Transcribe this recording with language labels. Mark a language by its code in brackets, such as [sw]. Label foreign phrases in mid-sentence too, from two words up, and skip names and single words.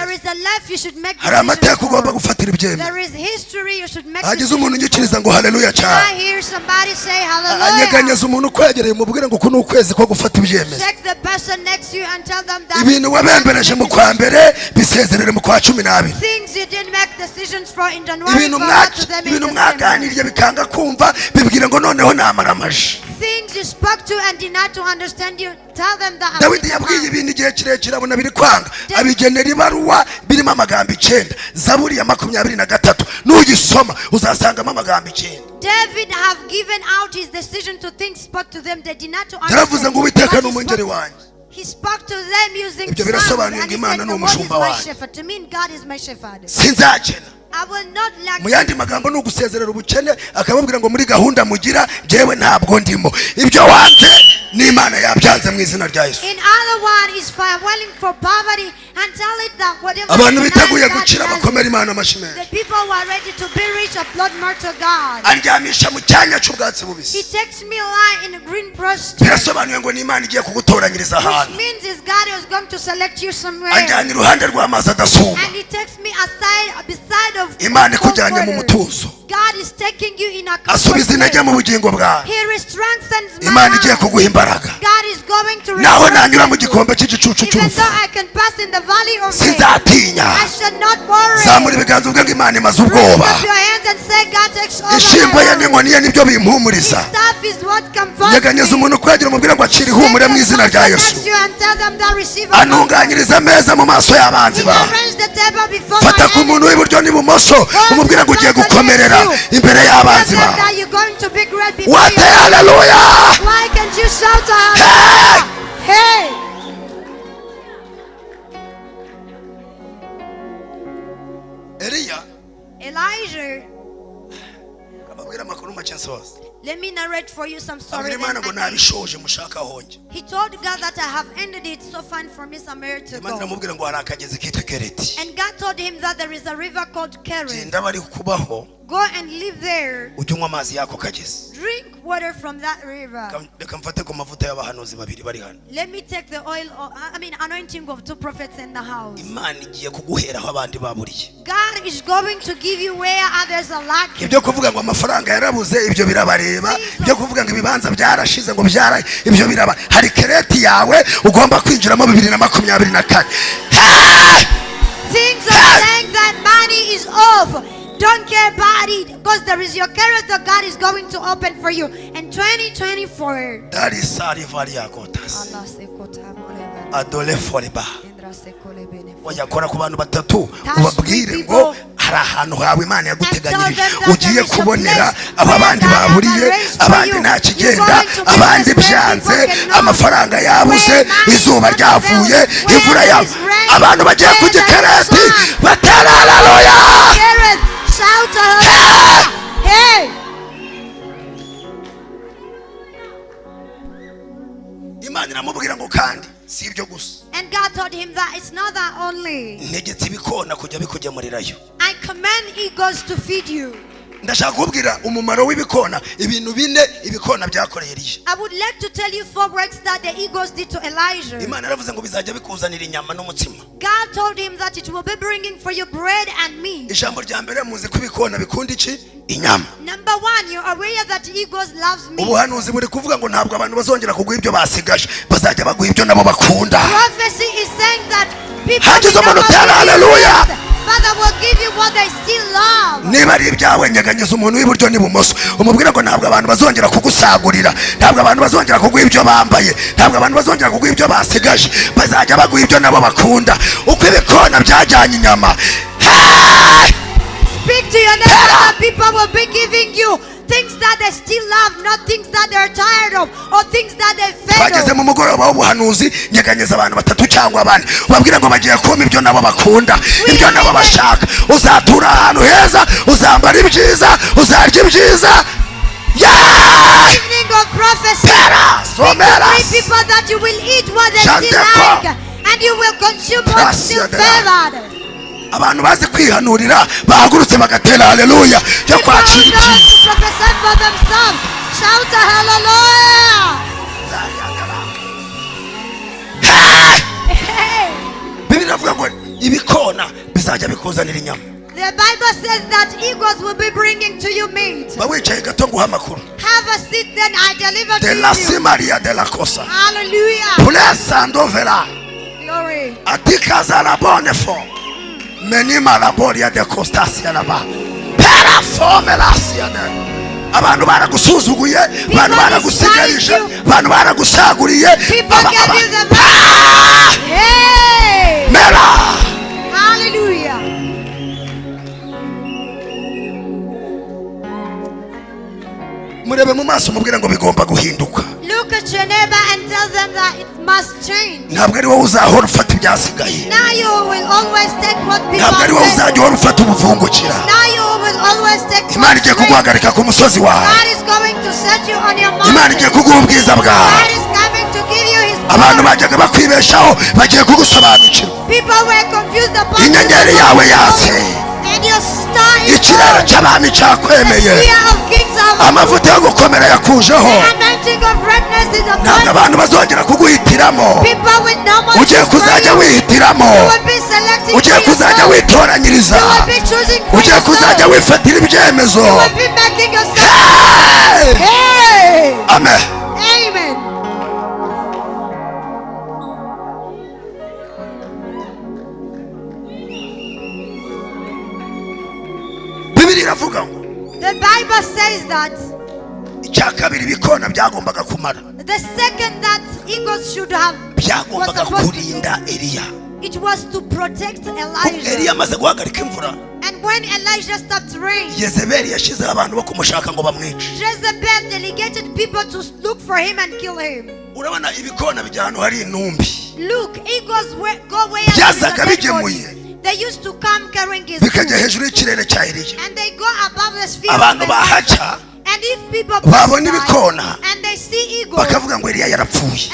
[en] There is a life you should make [rw] Hari amateka [en] decisions [rw] ugomba [en] for. [rw] gufatira ibyemezo. [en] There is history you should make [rw] Hagize umuntu [en] decisions [rw] unyikiriza [en] for. [rw] ngo haleluya [en] I [rw] cyane. [en] hear somebody say hallelujah. [rw] Anyeganyeza umuntu kwegereye umubwire ngo kuno ukwezi ko gufata ibyemezo. [en] Check the person next to you and tell them that [rw] Ibintu wabembereje mu kwa mbere bisezerere mu kwa 12. [en] things you didn't make decisions for in January, [rw] Ibintu [en] forward to them in [rw] ibintu [en] December. [rw] mwaganiriye bikanga kumva bibwire ngo noneho namaramaje. [en] Things you spoke to and did not to understand you, tell them that [rw] Dawidi yabwiye ibintu igihe kirekire abona biri kwanga abigenera ibaruwa birimo amagambo 9. Zaburi ya 23 nuyisoma uzasangamo amagambo 9. [en] David have given out his decision to things, spoke to them, they did not to [rw] Yaravuze [en] understand. [rw] ngo Uwiteka [en] But [rw] ni umwungeri wanjye. [en] he spoke to them using [rw] Ibyo [en] psalms, [rw] birasobanuye [en] and [rw] ngo [en] he [rw] Imana [en] said, [rw] ni [en] the Lord is [rw] umushumba [en] my [rw] wanjye. [en] shepherd. To mean God is my shepherd. [rw] Sinzakena. [en] I will not lack. [rw] Mu yandi magambo ni ugusezerera ubukene akababwira ngo muri gahunda mugira jewe ntabwo ndimo. Ibyo wanze n'Imana yabyanze mu izina rya Yesu. [en] In other one is filing for poverty and tell it that whatever [rw] Abantu [en] denies [rw] biteguye [en] God [rw] gukira [en] does [rw] bakomera [en] it. [rw] Imana amashimwe. [en] The people who are ready to be rich applaud more to God. [rw] Andyamisha mu cyanya cy'ubwatsi [en] He [rw] bubisi. [en] takes me lie in a green pasture, [rw] Birasobanuye ngo n'Imana igiye kugutoranyiriza [en] which [rw] ahantu. [en] means is God is going to select you somewhere. [rw] Anjyana iruhande rw'amazi adasuma. [en] And he takes me beside of [rw] Imana ikujyanye mu [en] cold waters. [rw] mutuzo. [en] God is taking you in a [rw] Asubiza intege [en] comfort [rw] mu [en] place. [rw] bugingo bwawe. [en] He strengthens my [rw] Imana igiye [en] heart. [rw] kuguha imbaraga. [en] God is going to [rw] Naho [en] restore [rw] nanyura mu [en] you. [rw] gikombe cy'igicucu [en] Even [rw] cy'urupfu [en] though I can pass in the valley of death, [rw] sinzatinya. [en] I shall not worry. [rw] Zamura ibiganza uvuge ngo Imana imaze [en] Raise [rw] ubwoba. [en] up your hands and say, God takes over [rw] Ishimbo ye [en] my life. [rw] n'inkoni ye nibyo [en] His [rw] bimpumuriza. [en] staff is what comforts [rw] Nyeganyeza [en] me. [rw] umuntu kwegera umubwire ngo acire ihumure mu izina rya Yesu. Anunganyiriza ameza mu maso y'abanzi bawe. Fata ku muntu w'iburyo n'ibumoso umubwire ngo ugiye gukomerera imbere y'abanzi bawe. Wate haleluya. [en] Why can't you shout hallelujah? Hey! [rw] Eliya [en] Elijah, [rw] ababwira amakuru make nsoza. [en] let me narrate for you some story. [rw] Abwira Imana ngo nabishoje mushaka honge. [en] He told God that I have ended it, so fine for me somewhere to [rw] Imana [en] go. [rw] iramubwira ngo hari akagezi kitwa Kereti. [en] And God told him that there is a river called Keri. [rw] Genda bari kubaho [en] Go and live there. [rw] ujye unywa amazi y'ako kagezi. [en] Drink water from that river. [rw] Reka mfate ku mavuta y'abahanuzi babiri bari hano. [en] Let me take the oil, anointing of 2 prophets in the house. [rw] Imana igiye kuguheraho abandi baburiye. [en] God is going to give you where others are lacking. [rw] Ibyo kuvuga ngo amafaranga yarabuze ibyo birabareba. Ibyo kuvuga ngo ibibanza byarashize ngo byara ibyo biraba. Hari Kereti yawe ugomba kwinjiramo 2024. [en] Things are saying that money is off. Don't care about it, because there is your carrot that God is going to open for you in 2024. That is Sarivaria Gotas. Adole Foriba. [rw] Wayakora ku bantu batatu ubabwire ngo hari ahantu hawe Imana yaguteganyirije ugiye kubonera abandi baburiye abandi nta kigenda abandi byanze amafaranga yabuze izuba ryavuye imvura yawe abantu bagiye ku Kereti batera haleluya. [en] Shout hallelujah. Hey! [rw] Imana iramubwira ngo kandi si ibyo gusa. [en] And God told him that it's not that only. [rw] Ntegetse ibikona kujya bikugemurirayo. [en] I command eagles to feed you. [rw] Ndashaka kubwira umumaro w'ibikona ibintu bine ibikona byakoreye Eliya. [en] I would like to tell you 4 works that the eagles did to Elijah. [rw] Imana yaravuze ngo bizajya bikuzanira inyama n'umutsima. [en] God told him that it will be bringing for you bread and meat. [rw] Ijambo rya mbere muzi ko ibikona bikunda iki? Inyama. [en] Number 1, you're aware that eagles loves meat. [rw] Ubuhanuzi buri kuvuga ngo ntabwo abantu bazongera kuguha ibyo basigaje bazajya baguha ibyo nabo bakunda. [en] Prophecy is saying that people [rw] Hagize [en] will [rw] umuntu [en] not [rw] utera haleluya. [en] Father will give you what they still love. [rw] Niba ari ibyawe nyeganyeza umuntu w'iburyo n'ibumoso umubwira ngo ntabwo abantu bazongera kugusagurira ntabwo abantu bazongera kuguha ibyo bambaye ntabwo abantu bazongera kuguha ibyo basigaje bazajya baguha ibyo nabo bakunda uko ibikona byajyanye inyama. [en] Speak to your neighbor that people will be giving you things that they still love, not things that they're tired of or things that they fed [rw] Bageze [en] of. [rw] mu mugoroba w'ubuhanuzi nyeganyeza abantu batatu cyangwa abane ubabwira ngo bagiye kuma ibyo nabo bakunda ibyo nabo bashaka uzatura ahantu heza uzambara ibyiza uzarya ibyiza. [en] Evening of prophecy. So Speak to 3 people that you will eat what they still like and you will consume what's still favored. [rw] Abantu bazi kwihanurira bahagurutse bagatera haleluya yo kwakira ibyiza. [en] Prophesy for themselves. Shout a hallelujah. [rw] Bibiliya ivuga ngo ibikona bizajya bikuzanira inyama. [en] The Bible says that eagles will be bringing to you meat. [rw] Bawicaye gato nguha amakuru. [en] Have a seat, then I deliver De to la you. simaria de la cosa. Hallelujah. Blessando vera. Glory. Atikaza la bonne forme. Menima la boria de costasia la ba. Pera forme la siane. [rw] Abantu baragusuzuguye, abantu baragusigarije, abantu baragusaguriye. [en] People give you the best. Hey. Mera. Hallelujah. [rw] Murebe mu maso mubwira ngo bigomba guhinduka. [en] Look at your neighbor and tell them that it must change. [rw] Ntabwo ari wowe uzahora ufata ibyasigaye. [en] Now you will always take what people [rw] Ntabwo ari wowe uzajya uhora ufata ubuvungukira. [en] Now you will always take [rw] Imana igiye kuguhagarika ku musozi wawe. [en] God is going to set you on your [rw] Imana [en] mountain. [rw] igiye kuguha ubwiza bwawe. [en] God is coming to give you his [rw] Abantu [en] glory. [rw] bajyaga bakwibeshaho bagiye kugusobanukirwa. [en] People were confused about [rw] Inyenyeri yawe yatse. [en] and your star is [rw] Ikirere [en] born. [rw] cy'abami [en] The [rw] cyakwemeye. [en] fear of kings are [rw] Amavuta yo gukomera yakujeho. [en] the anointing of greatness is [rw] Ntabwo [en] upon you. [rw] abantu bazongera kuguhitiramo. [en] People with no more [rw] Ugiye kuzajya wihitiramo. [en] you will be selecting [rw] Ugiye [en] for [rw] kuzajya [en] yourself. [rw] witoranyiriza. [en] You will be choosing for [rw] Ugiye kuzajya [en] yourself. [rw] wifatira ibyemezo. [en] You will be making yourself. Hey! Hey! Amen. Amen. [rw] Bibiri iravuga ngo [en] The Bible says that [rw] icya kabiri ibikona byagombaga kumara. [en] the second that eagles should have was [rw] Byagombaga [en] supposed [rw] kurinda Eliya. [en] it was to protect [rw] Eliya [en] Elijah. [rw] amaze guhagarika imvura. [en] And when Elijah stopped rain, [rw] Yezebeli yashyizeho abantu bo kumushaka ngo bamwice. [en] Jezebel delegated people to look for him and kill him. [rw] Urabona ibikona bijya ahantu hari intumbi. [en] Look, eagles go where [rw] Byazaga bigemuye. [en] they used to come carrying his [rw] Bikajya [en] food. [rw] hejuru y'ikirere cya Eliya. [en] And they go above the sphere of [rw] Abantu [en] Elijah. [rw] bahaca [en] And if people [rw] babona [en] pass [rw] ibikona [en] by and they see eagles [rw] bakavuga ngo Eliya yarapfuye.